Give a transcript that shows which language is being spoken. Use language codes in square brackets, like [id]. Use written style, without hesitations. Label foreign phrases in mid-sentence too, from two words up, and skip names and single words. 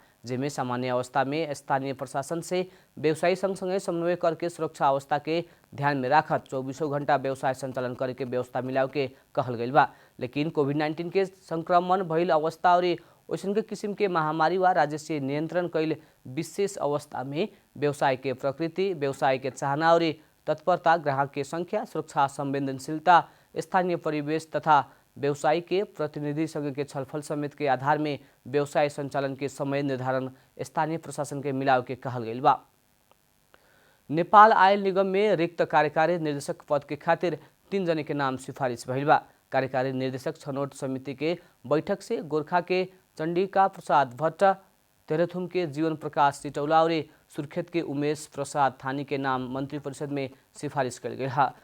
[bho] जेमे सामान्य अवस्था में स्थानीय प्रशासन से व्यवसायी संगे समन्वय करके सुरक्षा अवस्था के ध्यान में राखत 24 घंटा व्यवसाय संचालन करके व्यवस्था मिलाव के कहल गई बा। लेकिन कोविड-19 के संक्रमण भइल अवस्था और वैसन के किसिम के महामारी व राजस्व नियंत्रण कैल विशेष अवस्था में व्यवसाय के प्रकृति, व्यवसाय के चाहना और तत्परता, ग्राहक के संख्या, सुरक्षा संवेदनशीलता, स्थानीय परिवेश तथा व्यवसायी के प्रतिनिधि संघ के छलफल समेत के आधार में व्यवसाय संचालन के समय निर्धारण स्थानीय प्रशासन के मिलाव के कहल गई बा। नेपाल आयल निगम में रिक्त कार्यकारी निर्देशक पद के खातिर 3 जने के नाम सिफारिश भइल बा। कार्यकारी निर्देशक छनौट समिति के बैठक से गोरखा के चंडिका प्रसाद भट्ट, तेह्रथुम के जीवन प्रकाश सिटौला और सुर्खेत के उमेश प्रसाद थानी के नाम मंत्री परिषद में सिफारिश कल गई है।